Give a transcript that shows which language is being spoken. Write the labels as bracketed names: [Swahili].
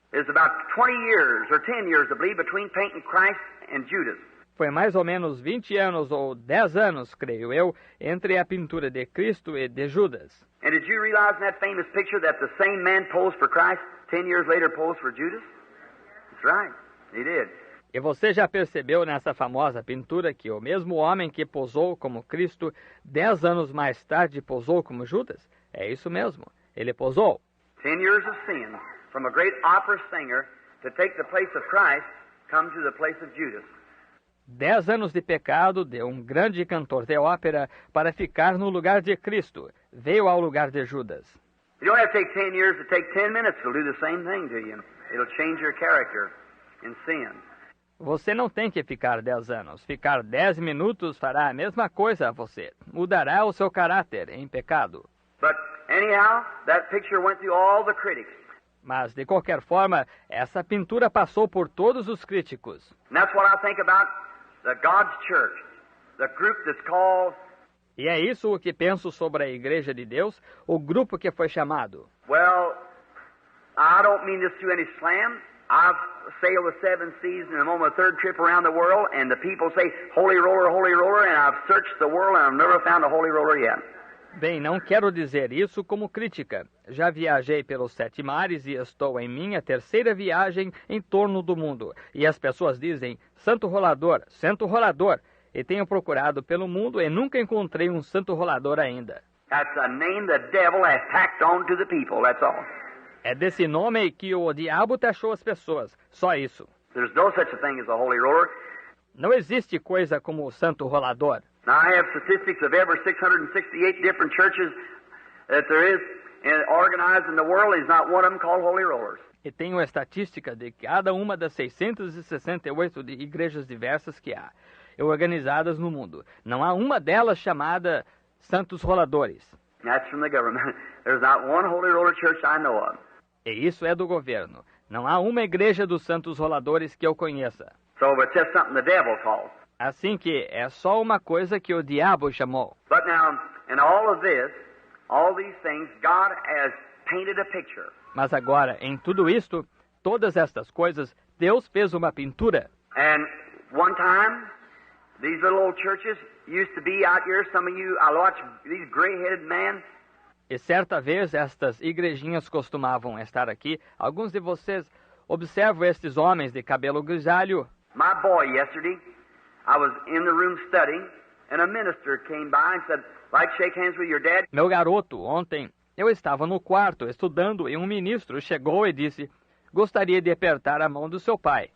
[English] It's about 20 years or 10 years, I believe, between painting Christ and Judas. [Portuguese] Foi mais ou menos 20 anos ou 10 anos, creio eu, entre a pintura de Cristo e de Judas. [English] And did you realize in that famous picture that the same man posed for Christ 10 years later posed for Judas? That's right, he did. [Portuguese] E você já percebeu nessa famosa pintura que o mesmo homem que posou como Cristo, 10 anos mais tarde posou como Judas? É isso mesmo, ele posou. [English] 10 years of sin, from a great opera singer to take the place of Christ, come to the place of Judas. [Portuguese] 10 anos de pecado de um grande cantor de ópera para ficar no lugar de Cristo. Veio ao lugar de Judas. [English] You don't have to take 10 years to take 10 minutes. It'll do the same thing to you. It'll change your character in sin. [Portuguese] Você não tem que ficar 10 anos. Ficar 10 minutos fará a mesma coisa a você. Mudará o seu caráter em pecado. [English] But anyhow, that picture went through all the critics. [Portuguese] Mas, de qualquer forma, essa pintura passou por todos os críticos. [English] And that's what I think about the God's church, the group that's called... [Portuguese] E é isso o que penso sobre a Igreja de Deus, o grupo que foi chamado. [English] Well, I don't mean this to any slam. I've sailed the 7 seas and I'm on my 3rd trip around the world, and the people say, holy roller, and I've searched the world and I've never found a holy roller yet. [Portuguese] Bem, não quero dizer isso como crítica. Já viajei pelos 7 mares e estou em minha 3ª viagem em torno do mundo. E as pessoas dizem, santo rolador, e tenho procurado pelo mundo e nunca encontrei um santo rolador ainda. [English] That's a name the devil has tacked on to the people, that's all. [Portuguese] É desse nome que o diabo taxou as pessoas, só isso. [English] There's no such a thing as a holy roller. [Portuguese] Não existe coisa como o santo rolador. [English] Now, I have statistics of every 668 different churches that there is organized in the world. There's not one of them called holy rollers. [Portuguese] E tenho a estatística de cada uma das 668 igrejas diversas que há, organizadas no mundo. Não há uma delas chamada santos roladores. [English] That's from the government. There's not one holy roller church I know of. [Portuguese] E isso é do governo. Não há uma igreja dos santos roladores que eu conheça. [English] So it's just something the devil called. [Portuguese] Assim que é só uma coisa que o diabo chamou. [English] But now, in all of this, all these things, God has painted a picture. [Portuguese] Mas agora, em tudo isto, todas estas coisas, Deus fez uma pintura. [English] And one time, these little old churches used to be out here. Some of you, I watch these gray-headed men. [Portuguese] E certa vez estas igrejinhas costumavam estar aqui. Alguns de vocês observam estes homens de cabelo grisalho. [English] My boy yesterday, I was in the room studying, and a minister came by and said, "Like shake hands with your dad?" [Portuguese] Meu garoto, ontem eu estava no quarto estudando e um ministro chegou e disse, gostaria de apertar a mão do seu pai.